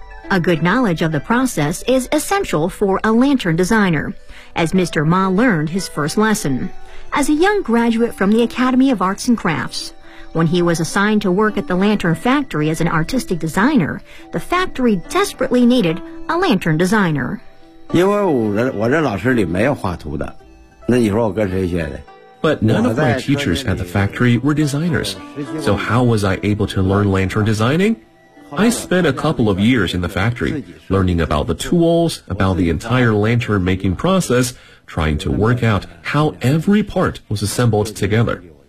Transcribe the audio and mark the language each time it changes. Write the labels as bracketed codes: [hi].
[en] A good knowledge of the process is essential for a lantern designer. As Mr. Ma learned his first lesson. As a young graduate from the Academy of Arts and Crafts, when he was assigned to work at the lantern factory as an artistic designer, the factory desperately needed a lantern designer. [zh] 因为我这老师里没有画图的，那你说我跟谁学的？ [en] But none of my teachers at the factory were designers. So how was I able to learn lantern designing? I spent a couple of years in the factory, learning about the tools, about the entire lantern making process, trying to work out how every part was assembled together.